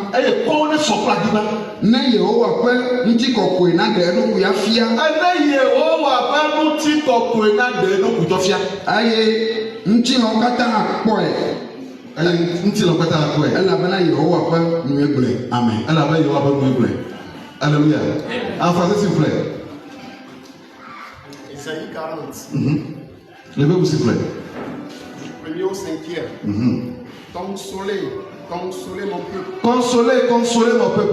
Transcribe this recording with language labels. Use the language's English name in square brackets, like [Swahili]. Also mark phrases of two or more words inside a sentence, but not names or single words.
[Ewe] Ne Yehowa ƒe ŋutikɔkɔe na ɖe eɖokui afia. Aye ŋutilɔwo katã akpɔe. Elabena Yehowa ƒe nue gblɔe. [French] Amen. Alléluia. En français, s'il vous plaît. Ésaïe 40. Levez-vous, s'il vous plaît. Premier au 5e. Consolez mon peuple. Consolez mon peuple.